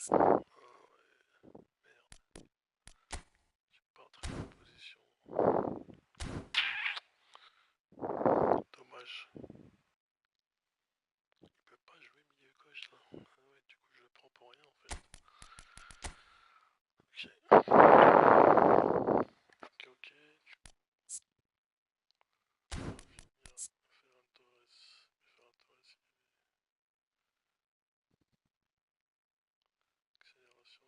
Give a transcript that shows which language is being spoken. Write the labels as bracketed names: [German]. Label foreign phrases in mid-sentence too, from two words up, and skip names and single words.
[French] Ah ouais. Merde. J'ai pas entré dans la position. Dommage. Il peut pas jouer milieu gauche là. Ah ouais, du coup je le prends pour rien en fait. Ok. Ferran Torres. Ferran Torres. Accélère